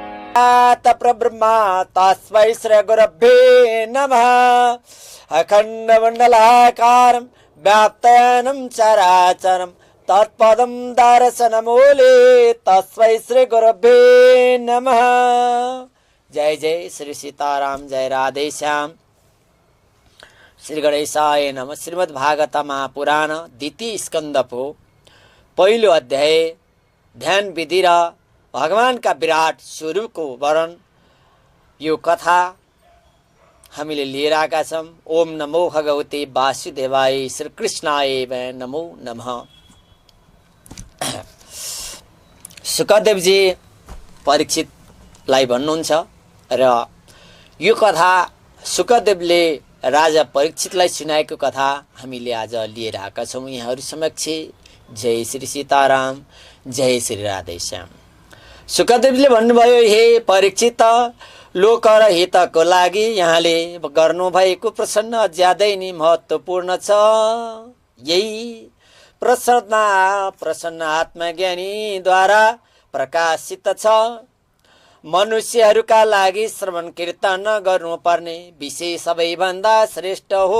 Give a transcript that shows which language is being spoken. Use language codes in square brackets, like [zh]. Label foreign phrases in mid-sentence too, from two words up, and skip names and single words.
[sa] परब्रह्मा तस्मै श्री गुरुभ्यो नमः। अखण्डमण्डलाकारं व्याप्तानं चराचरं तत्पदं दर्शनमूले तस्मै श्री गुरुभ्यो नमः। [ne] जय जय श्री सीताराम, जय राधे श्याम। [sa] श्री गणेशाय नमः। [ne] श्रीमद् भागवत महापुराण द्वितीय स्कंदको पहिलो अध्याय ध्यान विधि र भगवान का विराट स्वरूप को वर्णन यो कथा हामीले लिएर आएका छौं। [sa] ओम नमो भगवते वासुदेवाय, श्री कृष्णाय नमो नमः। [ne] सुखदेव जी परीक्षितलाई भन्नुहुन्छ र यो कथा सुखदेवले राजा परीक्षितलाई सुनाएको कथा हामीले आज लिएर आएका छौं यहाँहरु समक्ष। जय श्री सीताराम, जय श्री राधे श्याम। सुखदेवले भन्नुभयो, हे परीक्षित, लोक र हितको लागि यहाँले गर्नुभएको प्रश्न ज्यादै नै महत्त्वपूर्ण छ। यही प्रश्न आत्मज्ञानीद्वारा प्रकाशित छ। मनुष्यहरूका लागि श्रवण कीर्तन गर्नुपर्ने विषय सबैभन्दा श्रेष्ठ हो।